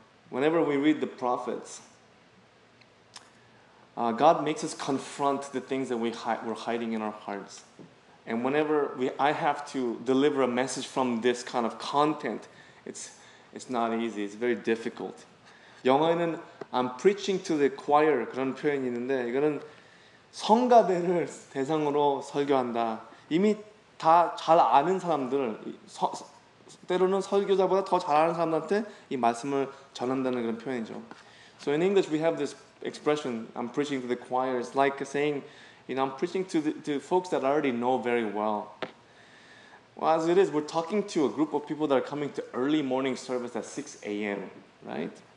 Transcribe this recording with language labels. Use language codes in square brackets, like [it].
[en] Whenever we read the prophets, God makes us confront the things that we're hiding in our hearts. And whenever I have to deliver a message from this kind of content, it's not easy. It's very difficult. [ko] 영어에는 [en] I'm preaching to the choir [ko] 그런 표현이 있는데 이거는 성가대를 대상으로 설교한다. 이미 다 잘 아는 사람들, 때로는 설교자보다 더 잘 아는 사람한테 이 말씀을 전한다는 그런 표현이죠. [en] So in English we have this expression, I'm preaching to the choir. It's like saying, I'm preaching to folks that I already know very well. Well, as it is, we're talking to a group of people that are coming to early morning service at 6 a.m., right?